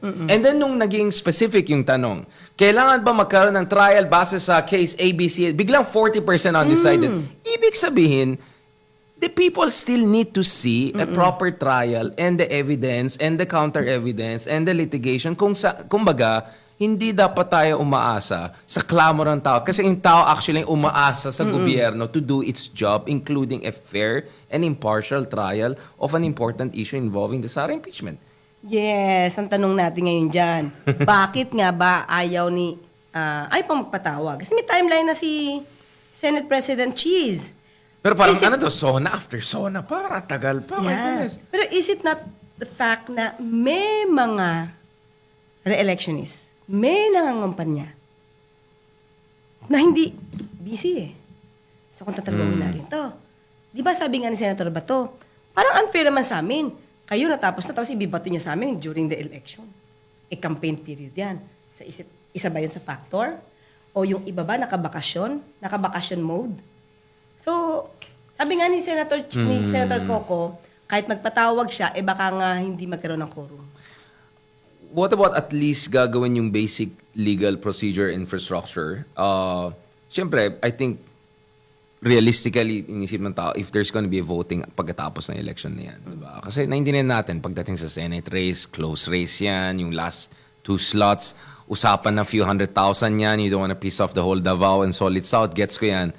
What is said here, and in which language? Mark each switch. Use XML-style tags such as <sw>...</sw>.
<tl>And then nung naging specific yung tanong, kailangan ba magkaroon ng trial base sa case ABC, biglang 40% undecided. Ibig sabihin,</tl> <en>the people still need to see a proper trial and the evidence and the counter-evidence and the litigation.</en> <tl>Kumbaga, hindi dapat tayo umaasa sa clamor ng tao. Kasi yung tao</tl> <en>actually</en> <tl>umaasa sa gobyerno</tl> <en>to do its job, including a fair and impartial trial of an important issue involving the Sara impeachment.</en> <tl>Yes, ang tanong natin ngayon dyan. Bakit nga ba ayaw pang magpatawag? Kasi may timeline na si Senate President Cheese. Pero parang SONA after SONA, parang tagal pa.</tl> <en>My goodness.</en> <tl>Pero</tl> <en>is it not the fact</en> <tl>na may mga re-electionists, may nangangampanya na hindi busy eh. So kung tatalungin natin to, di ba sabi nga ni Senator Bato, parang unfair naman sa amin. Kayo natapos ibibato niya sa amin during the election. Campaign period yan. So isa ba yun sa factor? O yung iba ba nakabakasyon mode? So, sabi nga ni Senator Coco, kahit magpatawag siya, baka nga hindi magkaroon ng quorum.</tl> <en>What about at least</en> <tl>gagawin yung</tl> <en>basic legal procedure infrastructure? Siyempre, I think realistically,</en> <tl>inisip ng tao,</tl> <en>if there's gonna be a voting</en> <tl>pagkatapos ng</tl> <en>election na yan. Diba?</en> <tl>Kasi naintindihan natin, pagdating sa</tl> <en>Senate race, close race yan, yung last 2 slots, usapan na few 100,000 yan, you don't wanna piss off the whole Davao and Solid South,</en> <tl>gets ko yan.</tl>